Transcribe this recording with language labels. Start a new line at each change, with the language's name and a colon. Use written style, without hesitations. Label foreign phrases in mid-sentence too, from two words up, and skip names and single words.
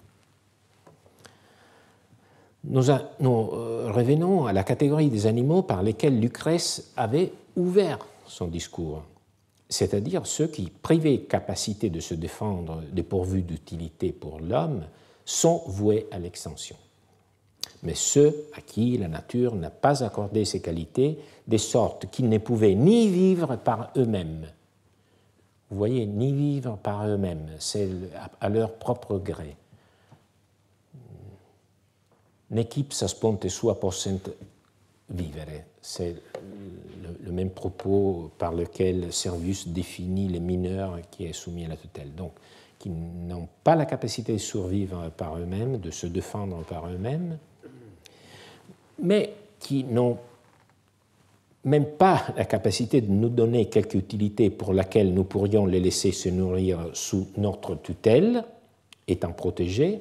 French: nous revenons à la catégorie des animaux par lesquels Lucrèce avait ouvert son discours, c'est-à-dire ceux qui, privés de capacité de se défendre, dépourvus d'utilité pour l'homme, sont voués à l'extinction. mais ceux à qui la nature n'a pas accordé ces qualités, de sorte qu'ils ne pouvaient ni vivre par eux-mêmes. Vous voyez, ni vivre par eux-mêmes, c'est à leur propre gré.
Latin: N'equipsa sponte sua possent vivere,
French: c'est le même propos par lequel Servius définit les mineurs qui est soumis à la tutelle. Donc, qui n'ont pas la capacité de survivre par eux-mêmes, de se défendre par eux-mêmes, mais qui n'ont même pas la capacité de nous donner quelque utilité pour laquelle nous pourrions les laisser se nourrir sous notre tutelle, étant protégés.